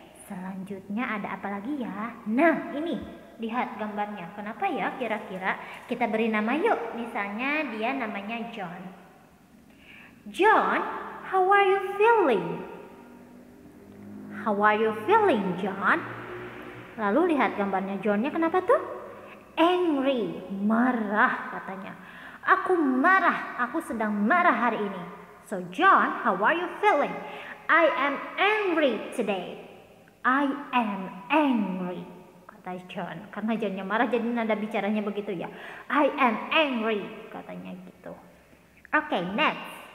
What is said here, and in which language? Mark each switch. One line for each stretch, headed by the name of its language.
Indonesian: Selanjutnya ada apa lagi ya? Nah, ini. Lihat gambarnya. Kenapa ya kira-kira? Kita beri nama yuk. Misalnya dia namanya John.
English: John, how are you feeling? How are you feeling, John?
Indonesian: Lalu lihat gambarnya Johnnya, kenapa tuh? Angry, marah katanya. Aku marah, aku sedang marah hari ini.
English: So John, how are you feeling? I am angry today. I am angry,
Indonesian: kata John. Karena Johnnya marah jadi nada bicaranya begitu ya.
English: I am angry,
Indonesian: katanya gitu. Oke, next.